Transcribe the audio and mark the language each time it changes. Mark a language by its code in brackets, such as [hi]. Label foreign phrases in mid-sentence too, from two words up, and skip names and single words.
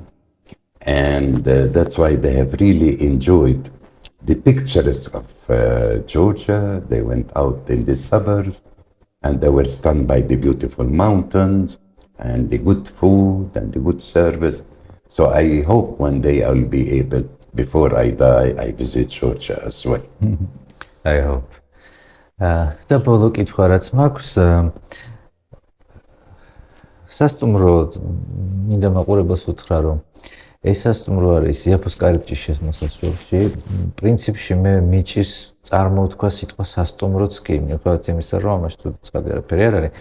[en] And that's why they have really enjoyed the pictures of Georgia. They went out in the suburbs and they were stunned by the beautiful mountains, and the good food and the good service. So I hope one day I'll be able, before I die, I visit Georgia as well. I hope. [ka] და ბოლო კითხვა რაც მაქვს, სასტუმროდ მინდა მაყურებელს უთხრა, რომ ეს სასტუმრო არის იაფოს კარიბჭის შესმოსასვლელში. პრინციპში მე მიჭირს წარმოთქვა სიტყვა სასტუმროც კი, მიუხედავად იმისა, რომ ამაში თუ ცხადი არაფერი არ არის.